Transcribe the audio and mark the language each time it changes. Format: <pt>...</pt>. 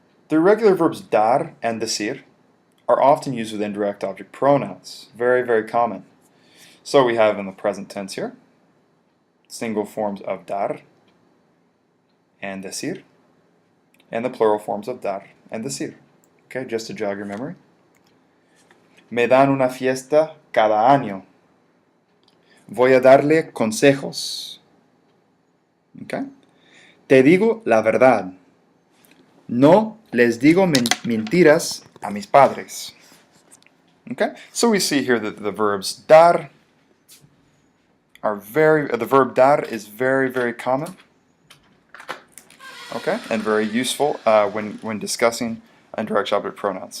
<en>The irregular verbs dar and decir are often used with indirect object pronouns. Very, very common. So we have in the present tense here, single forms of dar and decir, and the plural forms of dar and decir. Okay, just to jog your memory.</en> <es>Me dan una fiesta cada año. Voy a darle consejos. Okay. Te digo la verdad. No les digo mentiras a mis padres.</es> <en>Okay, so we see here that the verbs dar are the verb dar is very, very common. Okay, and very useful when discussing indirect object pronouns.</en>